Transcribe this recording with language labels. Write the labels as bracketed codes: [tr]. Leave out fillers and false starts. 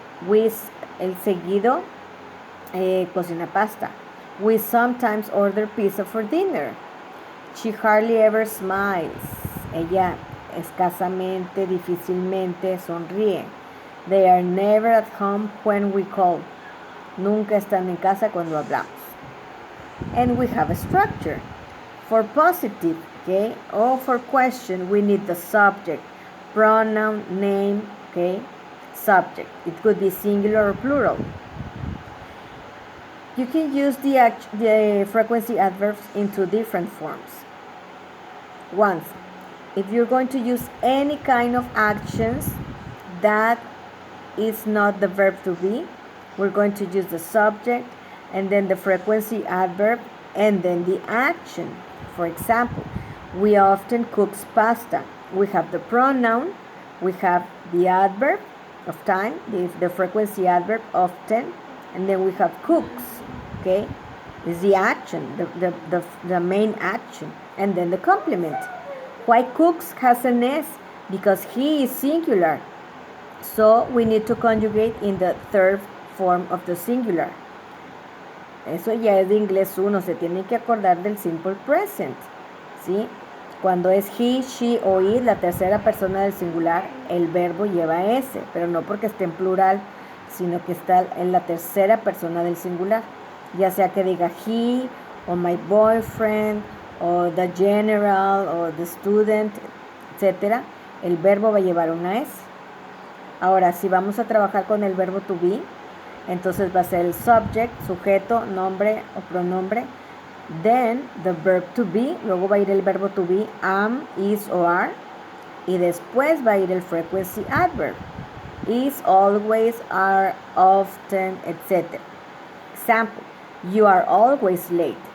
[es] El seguido cocina pasta. [en] We sometimes order pizza for dinner. She hardly ever smiles. [es] Ella escasamente, difícilmente sonríe. [en] They are never at home when we call. [es] Nunca están en casa cuando hablamos. [en] And we have a structure. For positive, okay, or for question, we need the subject, pronoun, name, okay, subject. It could be singular or plural. You can use the frequency adverbs in two different forms. Once, if you're going to use any kind of actions that is not the verb to be. We're going to use the subject and then the frequency adverb and then the action. For example, we often cook pasta. We have the pronoun, we have the adverb of time, the frequency adverb often, and then we have cooks, okay? Is the action, the main action, and then the complement. Why cooks has an S? Because he is singular. So we need to conjugate in the third form of the singular. [es] Eso ya es de inglés 1, se tiene que acordar del simple present, ¿sí? Cuando es he, she o it, la tercera persona del singular, el verbo lleva S, pero no porque esté en plural, sino que está en la tercera persona del singular. Ya sea que diga he, o my boyfriend, o the general, o the student, etc. El verbo va a llevar una S. Ahora, si vamos a trabajar con el verbo to be, entonces va a ser el subject, sujeto, nombre o pronombre. [en] Then, the verb to be, [es] luego va a ir el verbo [en] to be, am, is o are. [es] Y después va a ir el frequency adverb. [en] Is, always, are, often, etc. Example, you are always late.